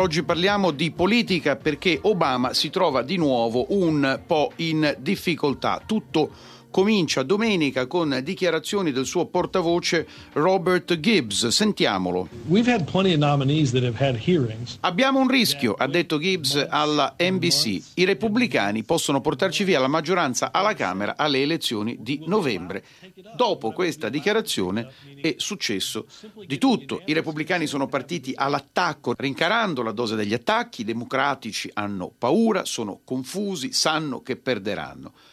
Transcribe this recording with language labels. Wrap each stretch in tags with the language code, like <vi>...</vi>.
<it>Oggi parliamo di politica perché Obama si trova di nuovo un po' in difficoltà. Tutto comincia domenica con dichiarazioni del suo portavoce Robert Gibbs. Sentiamolo.</it> <en>We've had plenty of nominees that have had hearings.</en> <it>Abbiamo un rischio, ha detto Gibbs alla NBC. I repubblicani possono portarci via la maggioranza alla Camera alle elezioni di novembre. Dopo questa dichiarazione è successo di tutto. I repubblicani sono partiti all'attacco, rincarando la dose degli attacchi. I democratici hanno paura, sono confusi, sanno che perderanno.</it>